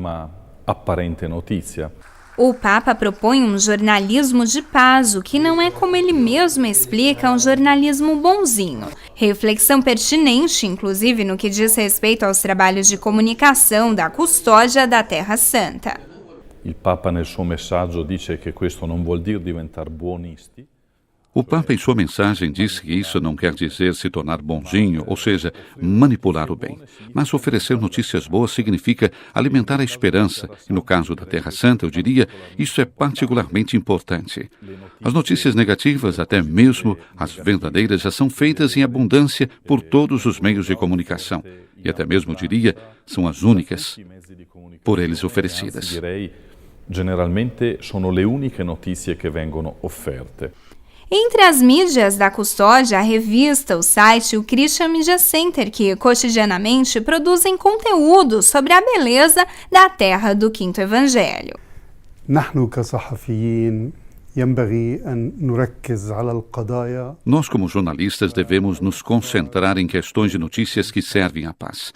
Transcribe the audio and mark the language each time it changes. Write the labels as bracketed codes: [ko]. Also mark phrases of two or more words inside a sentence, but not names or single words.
[pt] O Papa propõe um jornalismo de paz, o que não é, como ele mesmo explica, um jornalismo bonzinho. Reflexão pertinente, inclusive, no que diz respeito aos trabalhos de comunicação da custódia da Terra Santa. [it] O Papa, nel suo messaggio, dice che questo non vuol dire diventare buonisti. [pt] O Papa, em sua mensagem, disse que isso não quer dizer se tornar bonzinho, ou seja, manipular o bem. Mas oferecer notícias boas significa alimentar a esperança. E no caso da Terra Santa, eu diria, isso é particularmente importante. As notícias negativas, até mesmo as verdadeiras, já são feitas em abundância por todos os meios de comunicação. E até mesmo, eu diria, são as únicas por eles oferecidas. [it] Generalmente sono le uniche notizie che vengono offerte. [pt] Entre as mídias da custódia, a revista, o site e o Christian Media Center, que cotidianamente produzem conteúdo sobre a beleza da terra do Quinto Evangelho. Nós, como jornalistas, devemos nos concentrar em questões de notícias que servem à paz.